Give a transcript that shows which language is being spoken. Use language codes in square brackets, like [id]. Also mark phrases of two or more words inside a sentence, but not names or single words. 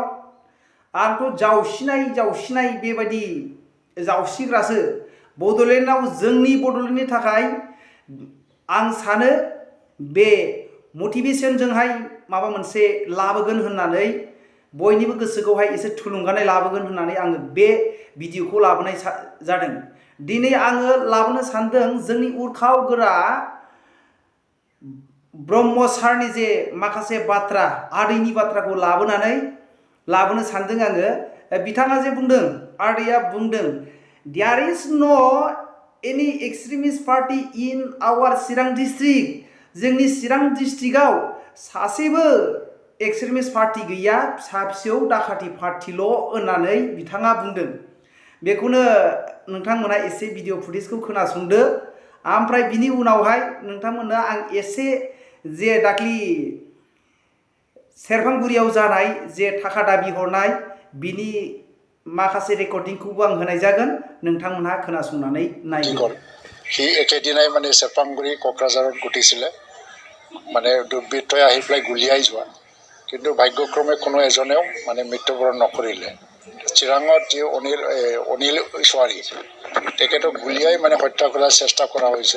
[brx] आंथ' जावसिनाय बेबायदि जावसिग्रासो बडलेण्डआव जोंनि बडलेण्डनि थाखाय आं सानो बे मटिभेशनजोंहाय माबा मोनसे लाबोगोन होननानै बयनिबो गोसोखौहाय एसे थुलुंगानाय लाबोगोन होननानै आङो बे भिडिअखौ लाबोनाय जादों। दिनै आङो लाबोनो सानदों जोंनि उरखाव गोरा ब्रह्म सारनि जे माखासे बाथ्रा आदैनि बाथ्राखौ लाबोनो सानदों आङो। बिथाङा जे बुंदों आदैया बुंदों [en] there is no any extremist party in our Chirang district. [brx] जोंनि चिरां डिस्ट्रिक्टआव सासेबो [en] extremist party [brx] गैया, फिसा फिसौ दाखाथि पार्टील' होननानै बिथाङा बुंदों। बेखौनो नोंथांमोना एसे [en] video footage [brx] खोनासंदो। ओमफ्राय बिनि उनावहाय नोंथांमोननो आं एसे जे दाख्लि सेरफांगुरियाव जानाय जे थाखा दाबि हरनाय बिनि माखासे रेकर्डिंखौबो आं होनाय जागोन, नोंथांमोनहा खोनासंनानै नायगोन। [as] সি একেদিনাই মানে চেৰপাংগুৰি কোকৰাঝাৰত ঘটিছিলে, মানে দুৰ্বৃত্তই আহি পেলাই গুলিয়াই যোৱা, কিন্তু ভাগ্যক্ৰমে কোনো এজনেও মানে মৃত্যুবৰণ নকৰিলে। চিৰাঙত যি অনিল ছোৱাৰী তেখেতক গুলিয়াই মানে হত্যা কৰাৰ চেষ্টা কৰা হৈছিল।